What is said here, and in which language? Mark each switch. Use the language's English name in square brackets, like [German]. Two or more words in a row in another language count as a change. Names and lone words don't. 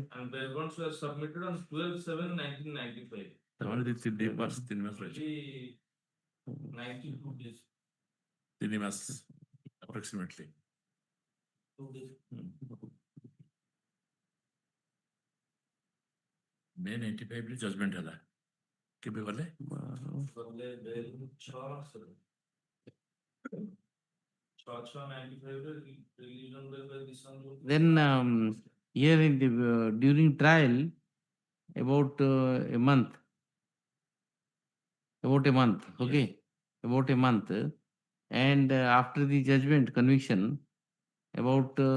[English] And bail bonds were submitted on 12/7/1995. only 3 months, 3 months, right? 92 days. 3 months, approximately. 2 days. [Odia] May 95 ରେ judgment ହେଲା କେବେ ଗଲେ? [English] ଗଲେ bail 6/6/95 ରେ released on bail by this honorable court. Then here in the during trial, about a month. About a month, okay? About a month. And after the judgment, conviction, about